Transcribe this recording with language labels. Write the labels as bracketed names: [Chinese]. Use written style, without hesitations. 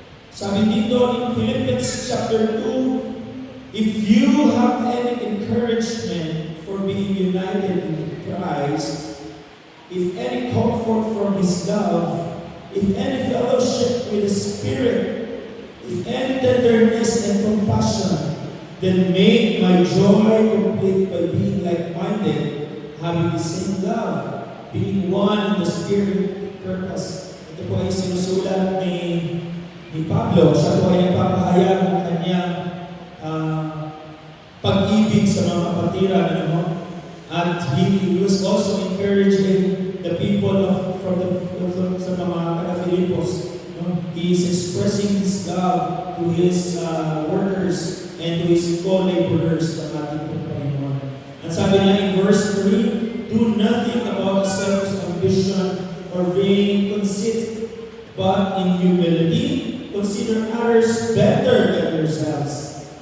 [Filipino] Sabi dito [English] in Philippians chapter 2, if you have any encouragement for being united in Christ, if any comfort from His love, if any fellowship with the Spirit, if any tenderness and compassion, then make my joy complete by being like-minded, having the same love, being one in the spirit purpose. [Filipino] Ito po ay sinusulat ni Pablo. Siya po ay nagpapahayag ng kanyang pag-ibig sa mga kapatiran. [English] At he was also encouraging the people [Filipino] sa mga taga-Filipos. [English] He is expressing His love to His workers and to His co-laborers [Filipino] na ating Panginoon. At sabi niya [English] in verse 3, do nothing about selfish ambition or vain conceit, but in humility, consider others better than yourselves.